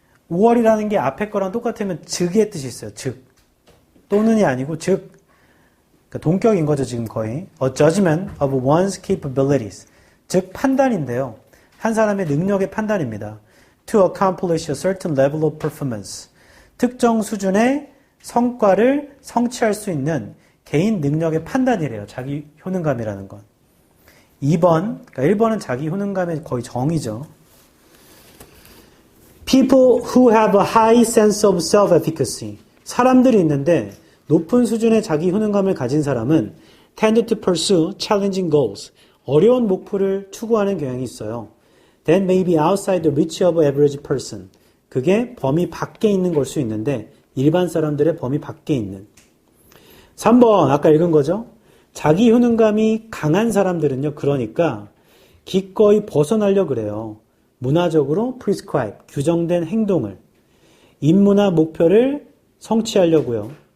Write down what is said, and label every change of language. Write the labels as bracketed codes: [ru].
[ko] or이라는 게 앞에 거랑 똑같으면 즉의 뜻이 있어요. 즉. 또는이 아니고 즉. 그러니까 동격인 거죠, 지금 거의. [en] A judgment of one's capabilities. [ko] 즉, 판단인데요. 한 사람의 능력의 판단입니다. [en] To accomplish a certain level of performance. [ko] 특정 수준의 성과를 성취할 수 있는 개인 능력의 판단이래요. 자기 효능감이라는 건. 2번, 그러니까 1번은 자기 효능감의 거의 정의죠. [en] People who have a high sense of self-efficacy. [ko] 사람들이 있는데 높은 수준의 자기 효능감을 가진 사람은 [en] tend to pursue challenging goals. [ko] 어려운 목표를 추구하는 경향이 있어요. [en] That may be outside the reach of average person. [ko] 그게 범위 밖에 있는 걸 수 있는데 일반 사람들의 범위 밖에 있는. 3번 아까 읽은 거죠. 자기 효능감이 강한 사람들은요. 그러니까 기꺼이 벗어나려 그래요. 문화적으로 prescribe, 규정된 행동을. 인문화 목표를 성취하려고요.